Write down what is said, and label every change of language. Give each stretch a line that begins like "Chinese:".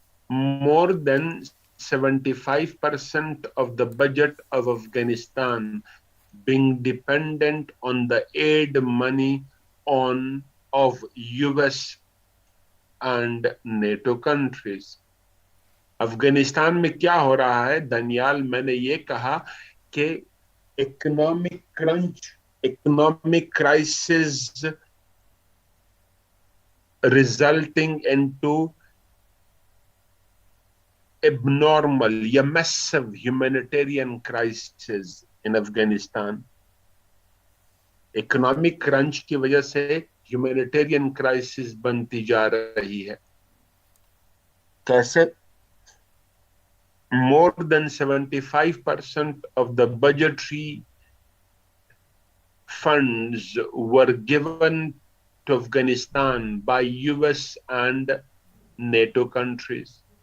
English: More than 75% of the budget of Afghanistan being dependent on the aid money on of US and NATO countries.
Hindi: Afghanistan में क्या हो रहा है दनियाल, मैंने ये कहा कि economic crunch, economic crisis
English: resulting into abnormal
Hindi: या
English: massive humanitarian crisis in Afghanistan.
Hindi: Economic crunch की वजह से ह्यूमैनिटेरियन क्राइसिस बनती जा रही है. कैसे?
English: More than 75% of the budgetary funds were given to Afghanistan by US and NATO countries.